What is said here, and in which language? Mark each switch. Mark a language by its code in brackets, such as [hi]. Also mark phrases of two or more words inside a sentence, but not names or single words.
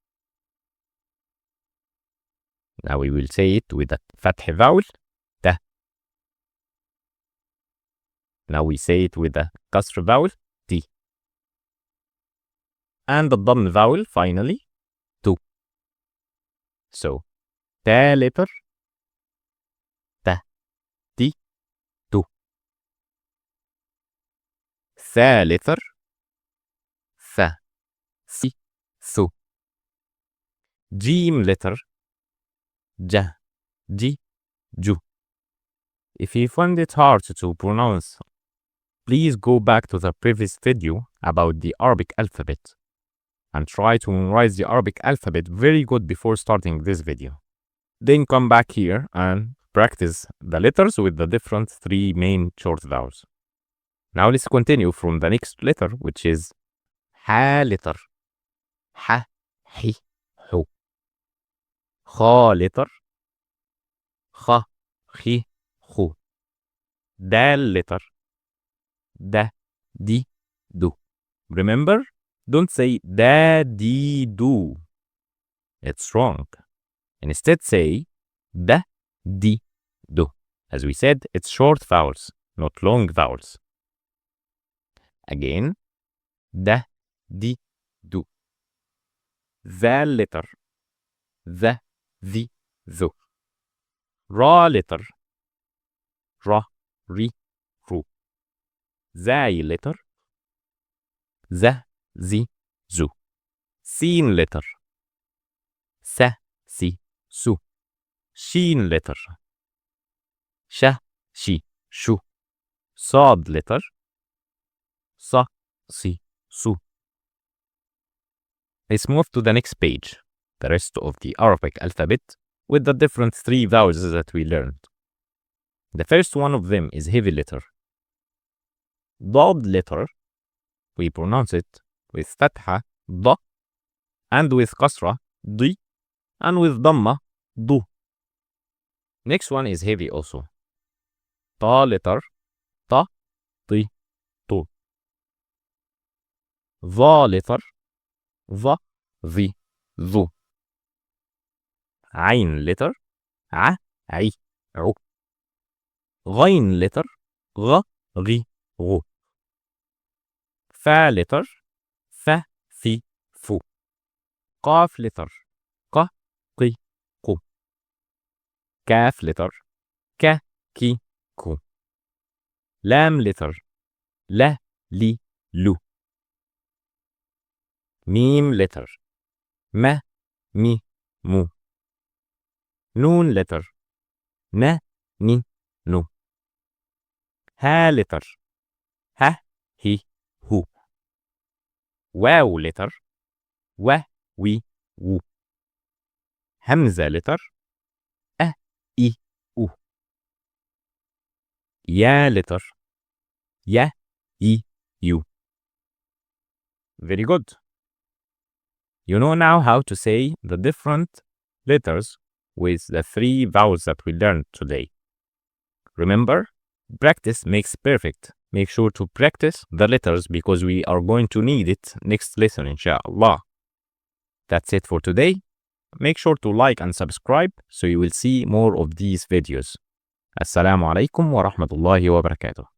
[en] Now we will say it with a Fath vowel, Ta. Now we say it with a Kasr vowel, Ti. And the Damm vowel finally, Tu. So, Ta letter, Ta, Ti, Tu. Tha letter, Fa, Si, Thu. Jim letter. J. J. Ju. If you find it hard to pronounce, please go back to the previous video about the Arabic alphabet and try to memorize the Arabic alphabet very good before starting this video. Then come back here and practice the letters with the different 3 main short vowels. Now let's continue from the next letter, which is Ha letter. Ha, hi, hu. Kha letter. Kha, hi, hu. Dal letter. Da, di, do. Remember, don't say da, di, do. It's wrong. Instead say da, di, do. As we said, it's short vowels, not long vowels. Again, da, di, do. Zal letter. The, the, tho. Ra letter. Ra, ri, ru. Zai letter. The, zi, zu. Sin letter. Sa, si, su. Shin letter. Sha, shi, shu. Sad letter. Sa, si, su. Let's move to the next page, the rest of the Arabic alphabet, with the different 3 vowels that we learned. The first one of them is heavy letter. Dad letter, we pronounce it with Fatha, da, and with Kasra, di, and with Damma, du. Next one is heavy also. Ta letter, ta, ti, tu. Va letter, va, vi, zu. Ain letter, a, ai, u. Ghain letter, gha, ghi, gu. Fa letter, fa, fi, fu. Qaf letter, qa, qi, qu. Kaf letter, ka, ki, ku. Lam letter, la, li, lu. Mim letter, ma, mi, mu. Noon letter, na, ni, nu. Ha letter, ha, hi, hu. Wow letter, wa, wi, wu. Hamza letter, a, I, u. Ya letter, ya, I, you. Very good. You know now how to say the different letters with the 3 vowels that we learned today. Remember, practice makes perfect. Make sure to practice the letters because we are going to need it next lesson, inshallah. That's it for today. Make sure to like and subscribe so you will see more of these videos. [ar] السلام عليكم ورحمة الله وبركاته.